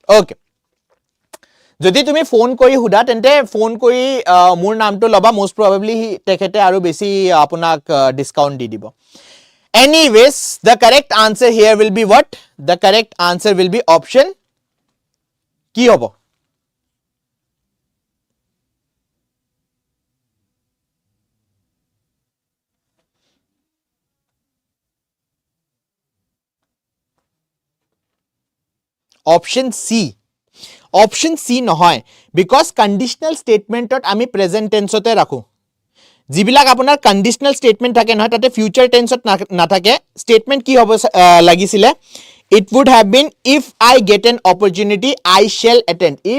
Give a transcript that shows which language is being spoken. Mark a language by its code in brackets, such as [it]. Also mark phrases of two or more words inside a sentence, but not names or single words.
[as] ওকে যদি তুমি ফোন কৰি হুদা তেন্তে ফোন কৰি মোৰ নামটো লবা [en] most probably [as] তেখেতে আৰু বেছি আপোনাক ডিসকাউন্ট দি দিব [en] anyways the correct answer here will be what the correct answer will be option [as] কি হ'ব [en] option C নহয় because conditional statement [as] ত আমি [en] present tense [as] তে ৰাখো যিবিলাক আপোনাৰ [en] conditional statement [as] থাকে নহয় তাতে [en] future tense [as] ত নাথাকে [en] statement [as] কি হ'ব লাগিছিলে [en] it would have been if I get an opportunity I shall attend